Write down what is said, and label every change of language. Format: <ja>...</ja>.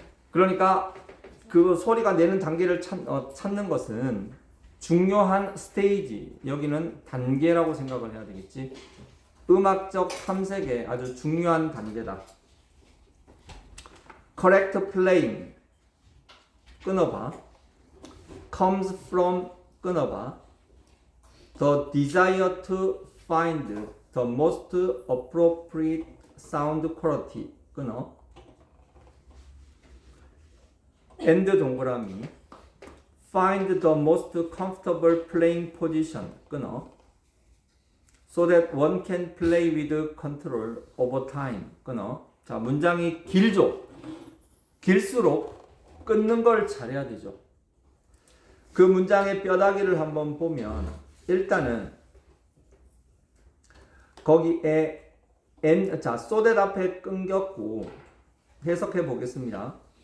<ko>그러니까 그 소리가 내는 단계를 찾는 것은 중요한 스테이지, 여기는 단계라고 생각을 해야 되겠지. 음악적 탐색의 아주 중요한 단계다.</ko> <en>correct playing</en> <ko>끊어봐.</ko> <en>comes from 끊어봐. the desire to find the most appropriate sound quality</en> <ko>끊어.</ko> <en>and 동그라미 find the most comfortable playing position</en> <ko>끊어.</ko> <en>so that one can play with control over time</en> <ko>끊어. 자, 문장이 길수록 끊는 걸 잘해야 되죠. 그 문장의 뼈다귀를 한번 보면 일단은 거기에 so that 앞에 끊겼고 해석해 보겠습니다.</ko>